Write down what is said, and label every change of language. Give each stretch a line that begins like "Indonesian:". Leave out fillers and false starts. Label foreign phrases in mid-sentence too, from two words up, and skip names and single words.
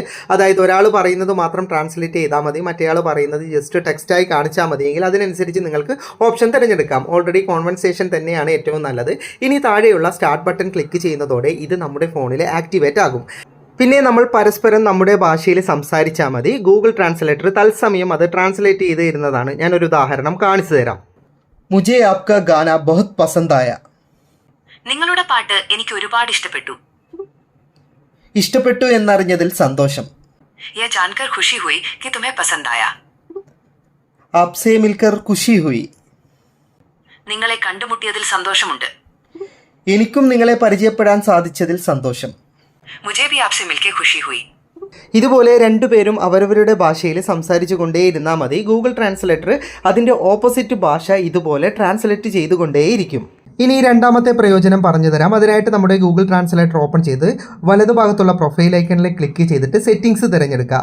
Malayalam: അതായത് ഒരാൾ പറയുന്നത് മാത്രം ട്രാൻസ്ലേറ്റ് ചെയ്താൽ മതി, മറ്റേയാൾ പറയുന്നത് ജസ്റ്റ് ടെക്സ്റ്റായി കാണിച്ചാൽ മതിയെങ്കിൽ അതിനനുസരിച്ച് നിങ്ങൾക്ക് ഓപ്ഷൻ തിരഞ്ഞെടുക്കാം.
English: already conversation
Malayalam: തന്നെയാണ് ഏറ്റവും നല്ലത്. ഇനി താഴെയുള്ള
English: start button click
Malayalam: ചെയ്യുന്നതോടെ ഇത് നമ്മുടെ ഫോണിൽ ആക്ടിവേറ്റ് ആകും. പിന്നെ നമ്മൾ പരസ്പരം നമ്മുടെ ഭാഷയിൽ സംസാരിച്ചാൽ മതി. ഗൂഗിൾ ട്രാൻസ്ലേറ്റർ തത്സമയം അത് ട്രാൻസ്ലേറ്റ് ചെയ്ത് തരുന്നതാണ്. ഞാനൊരു ഉദാഹരണം കാണിച്ചു തരാം.
Hindi: മുझे आपका गाना बहुत पसंद आया.
Malayalam: നിങ്ങളുടെ പാട്ട് എനിക്ക് ഒരുപാട് ഇഷ്ടപ്പെട്ടു. ഇഷ്ടപ്പെട്ടു എന്നറിഞ്ഞതിൽ സന്തോഷം.
Hindi: ये जानकर खुशी हुई कि तुम्हें पसंद आया. आपसे मिलकर खुशी हुई.
Malayalam: നിങ്ങളെ കണ്ടുമുട്ടിയതിൽ സന്തോഷമുണ്ട്. എനിക്കും നിങ്ങളെ പരിചയപ്പെടാൻ സാധിച്ചതിൽ സന്തോഷം.
Hindi: मुझे भी आपसे मिलकर खुशी हुई.
Malayalam: ഇതുപോലെ രണ്ടുപേരും അവരവരുടെ ഭാഷയിൽ സംസാരിച്ചു കൊണ്ടേയിരുന്നാൽ മതി. ഗൂഗിൾ ട്രാൻസ്ലേറ്റർ അതിൻ്റെ ഓപ്പോസിറ്റ് ഭാഷ ഇതുപോലെ ട്രാൻസ്ലേറ്റ് ചെയ്തുകൊണ്ടേയിരിക്കും. ഇനി രണ്ടാമത്തെ പ്രയോജനം പറഞ്ഞു തരാം. അതിനായിട്ട് നമ്മുടെ ഗൂഗിൾ ട്രാൻസ്ലേറ്റർ ഓപ്പൺ ചെയ്ത് വലതുഭാഗത്തുള്ള പ്രൊഫൈൽ ഐക്കണിൽ ക്ലിക്ക് ചെയ്തിട്ട് സെറ്റിംഗ്സ് തിരഞ്ഞെടുക്കുക.